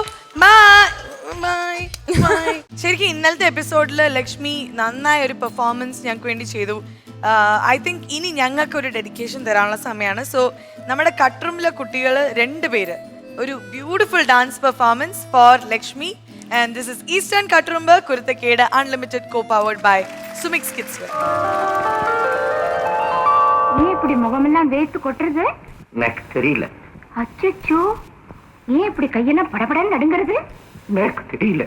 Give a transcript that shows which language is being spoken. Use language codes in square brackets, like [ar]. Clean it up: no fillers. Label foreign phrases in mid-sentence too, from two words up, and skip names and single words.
[ml] ശരിക്കും ഇന്നലത്തെ എപ്പിസോഡിൽ ലക്ഷ്മി നന്നായ ഒരു പെർഫോമൻസ് ഞങ്ങൾക്ക് വേണ്ടി ചെയ്തു. [en] I think [ml] ഇനി ഞങ്ങൾക്ക് ഒരു ഡെഡിക്കേഷൻ തരാനുള്ള സമയമാണ്. സോ നമ്മുടെ കട്ട്റൂമിലെ കുട്ടികൾ 2 പേര് ഒരു [en] beautiful dance performance for Lakshmi. and this is ഈസ്റ്റേൺ കട്ട്റൂമ്പ് കുരുത്തക്കേട് അൺലിമിറ്റഡ് co-powered by Sumix Kids Wear. [ta] ஏன் இப்படி முகமெல்லாம் வேர்த்து கொட்டுறது? எனக்கு தெரியல. அச்சச்சோ, ஏன் இப்படி கையெல்லாம் படபடன்னு நடுங்கிறது? எனக்கு தெரியல.